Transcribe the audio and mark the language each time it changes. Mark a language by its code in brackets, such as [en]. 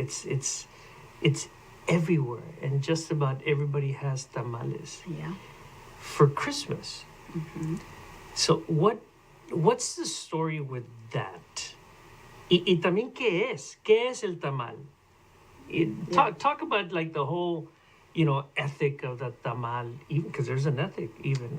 [en] It's everywhere, and just about everybody has tamales. Yeah. For Christmas. So what's the story with that? [es] Y también qué es el tamal? [en] Talk about like the whole, ethic of the tamal, even because there's an ethic even.